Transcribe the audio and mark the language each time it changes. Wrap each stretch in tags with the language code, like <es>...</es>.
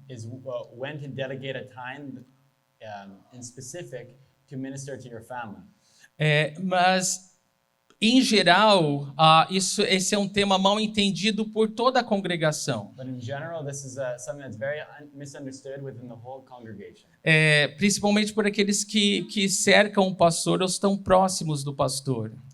<en>Is when to delegate a time in specific to minister to your family.</en> <pt>Mas em geral, esse é um tema mal entendido por toda a congregação.</pt> <en>But in general, this is something that's very misunderstood within the whole congregation.</en> <pt>Principalmente por aqueles que cercam o pastor ou estão próximos do pastor.</pt>